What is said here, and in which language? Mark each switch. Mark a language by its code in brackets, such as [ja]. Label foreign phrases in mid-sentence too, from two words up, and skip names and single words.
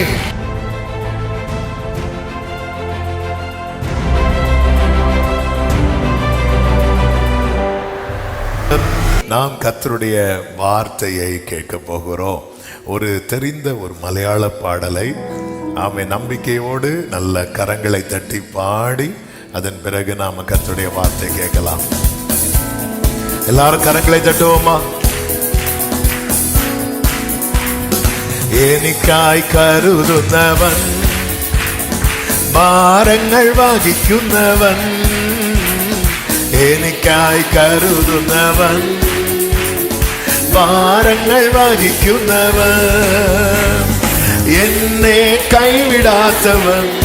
[ta] நாம் கர்த்தருடைய வார்த்தையை கேட்க போகிறோம். ஒரு தெரிந்த ஒரு மலையாள பாடலை ஆமே நம்பிக்கையோடு நல்ல கரங்களை தட்டி பாடி அதன் பிறகு நாம கர்த்தருடைய வார்த்தை கேட்கலாம். எல்லாரும் கரங்களை தட்டுவோமா? [ml] എനിക്കായി കരുതുന്നവൻ, ഭാരങ്ങൾ വഹിക്കുന്നവൻ, എനിക്കായി കരുതുന്നവൻ, ഭാരങ്ങൾ വഹിക്കുന്നവൻ, എന്നെ കൈവിടാത്തവൻ,